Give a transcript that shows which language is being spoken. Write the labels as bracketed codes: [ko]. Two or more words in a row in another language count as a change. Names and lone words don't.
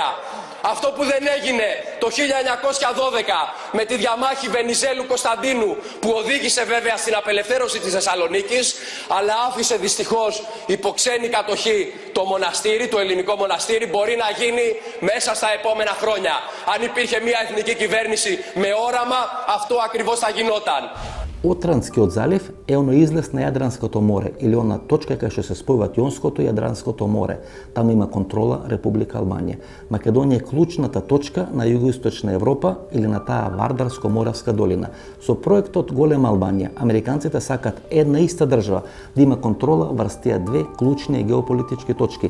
[el] Αυτό που δεν έγινε το 1912 με τη διαμάχη Βενιζέλου Κωνσταντίνου που οδήγησε βέβαια στην απελευθέρωση της Θεσσαλονίκης αλλά άφησε δυστυχώς υπό ξένη κατοχή το μοναστήρι, το ελληνικό μοναστήρι μπορεί να γίνει μέσα στα επόμενα χρόνια. Αν υπήρχε μια εθνική κυβέρνηση με όραμα αυτό ακριβώς θα γινόταν. [mk] Отранскиот залив е оно излез на Јадранското море или она точка кај што се спојуваат Јонското и Јадранското море. Таму има контрола Република Албанија. Македонија е клучната точка на југоисточна Европа или на таа Вардарско-моравска долина. Со проектот Голема Албанија, американците сакат една иста држава да има контрола врз тие две клучни геополитички точки.